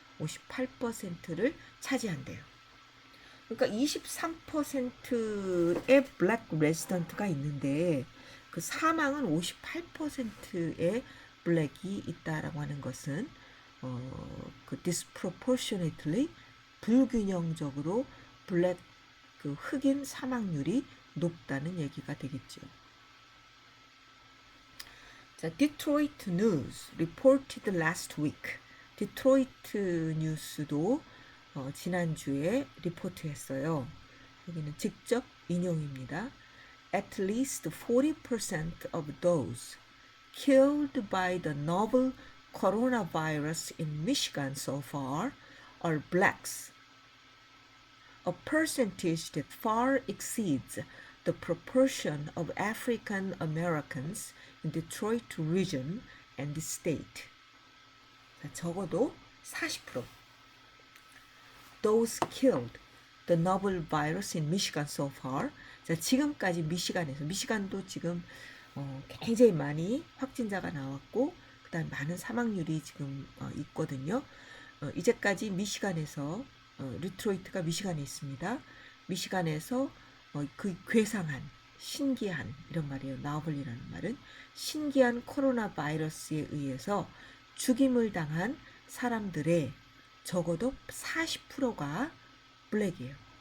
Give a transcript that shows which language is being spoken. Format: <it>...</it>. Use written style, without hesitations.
<ko>58%를 차지한대요. 그러니까 23%의 블랙 레지던트가 있는데 그 사망은 58%의 블랙이 있다라고 하는 것은 그 disproportionately 불균형적으로 블랙 그 흑인 사망률이 높다는 얘기가 되겠죠.</ko> <en>자, Detroit News reported last week.</en> <ko>디트로이트 뉴스도 지난주에 리포트했어요. 여기는 직접 인용입니다.</ko> <en>At least 40% of those killed by the novel coronavirus in Michigan so far are blacks, a percentage that far exceeds the proportion of African Americans in Detroit region and the state.</en> <ko>자, 적어도 40%.</ko> <en>Those killed the novel virus in Michigan so far.</en> <ko>자, 지금까지 미시간도 지금 굉장히 많이 확진자가 나왔고 그다음 많은 사망률이 지금 있거든요. 이제까지 미시간에서 리트로이트가 미시간에 있습니다. 미시간에서 그 괴상한 신기한 이런 말이에요. 나우블이라는 말은 신기한 코로나 바이러스에 의해서 죽임을 당한 사람들의 적어도 40%가 블랙이에요.</ko>